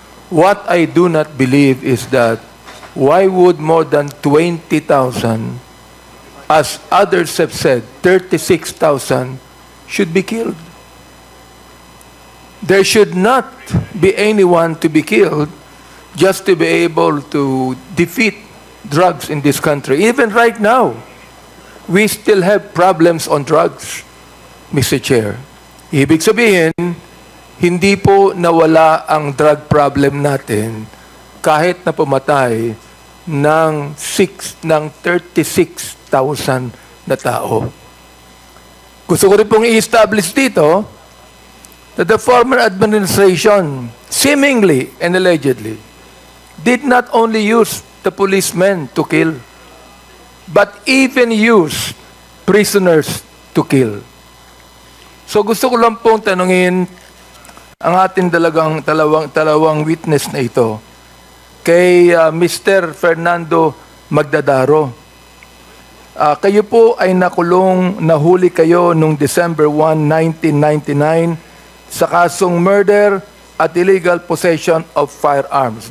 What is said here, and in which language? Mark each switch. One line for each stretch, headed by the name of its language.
English: What I do not believe is that why would more than 20,000, as others have said, 36,000 should be killed? There should not be anyone to be killed just to be able to defeat drugs in this country. Even right now, we still have problems on drugs, Mr. Chair.
Filipino: Ibig sabihin, hindi po nawala ang drug problem natin kahit na pumatay ng 36,000 na tao. Gusto ko rin pong i-establish dito
English: that the former administration, seemingly and allegedly, did not only use the policemen to kill, but even use prisoners to kill.
Filipino: So gusto ko lang pong tanungin ang ating dalawang witness na ito kay Mr. Fernando Magdadaro. Kayo po ay nahuli kayo noong December 1, 1999 sa kasong murder at illegal possession of firearms.